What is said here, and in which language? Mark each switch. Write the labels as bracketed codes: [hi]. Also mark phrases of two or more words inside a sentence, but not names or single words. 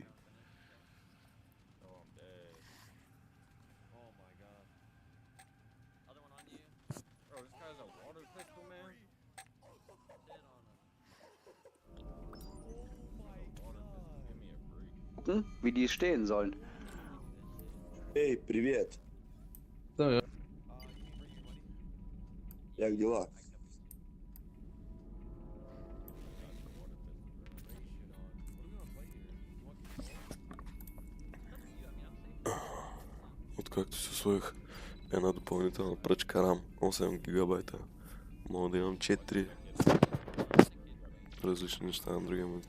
[en] Oh, I'm dead. Oh my god. Other one on you. Bro, this guy's a water pistol, man. Sit on him. Water pistol. Give me a break. [de] Wie die stehen sollen. [ru] Эй, привет! You Как дела? [bg] Откакто си усвоих една допълнителна пръчка RAM, 8 гигабайта, мога да имам 4 различни неща на другия монитор.